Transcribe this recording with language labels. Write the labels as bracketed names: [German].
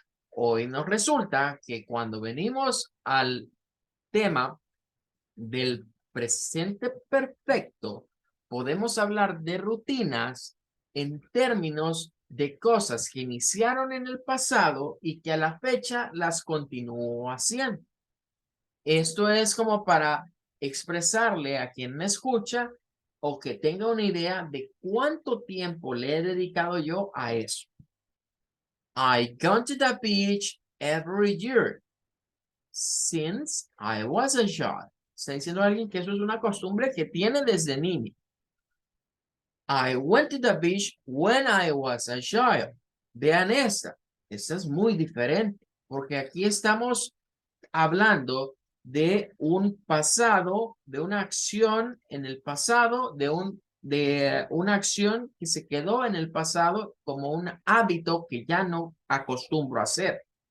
[Spanish] Hoy nos resulta que cuando venimos al tema del presente perfecto, podemos hablar de rutinas en términos de cosas que iniciaron en el pasado y que a la fecha las continúo haciendo. Esto es como para expresarle a quien me escucha o que tenga una idea de cuánto tiempo le he dedicado yo a eso. [English] I go to the beach every year since I was a child. [Spanish] Está diciendo alguien que eso es una costumbre que tiene desde niño. [English] I went to the beach when I was a child. [Spanish] Vean esta es muy diferente, porque aquí estamos hablando de un pasado, de una acción en el pasado, de una acción que se quedó en el pasado como un hábito que ya no acostumbro a hacer.